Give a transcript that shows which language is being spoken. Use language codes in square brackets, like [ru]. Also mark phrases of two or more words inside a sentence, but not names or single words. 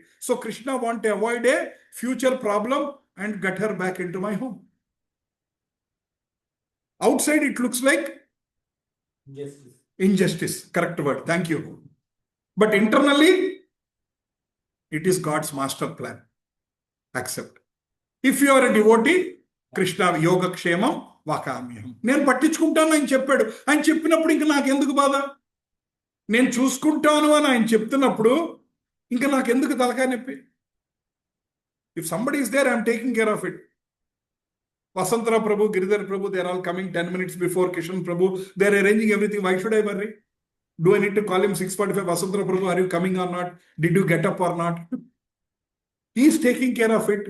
[en] So Krishna want to avoid a future problem and get her back into my home. Outside it looks like injustice. Correct word. Thank you. But internally, it is God's master plan. Accept. If you are a devotee, [sa] Krishna योग क्षेमं वकाम्यम्. [te] నేను పట్టించుకుంటాను ఆయన చెప్పాడు. ఆయన చెప్పినప్పుడు ఇంకా నాకెందుకు బాధ? నేను చూసుకుంటాను అని ఆయన చెప్తున్నప్పుడు ఇంకా నాకెందుకు తలకాయ నొప్పి? [en] If somebody is there, I am taking care of it. Vasantara Prabhu, Giridhar Prabhu, they are all coming 10 minutes before Kishan Prabhu. They are arranging everything. Why should I worry? Do I need to call him 6:45? Vasantara Prabhu, are you coming or not? Did you get up or not? He is taking care of it.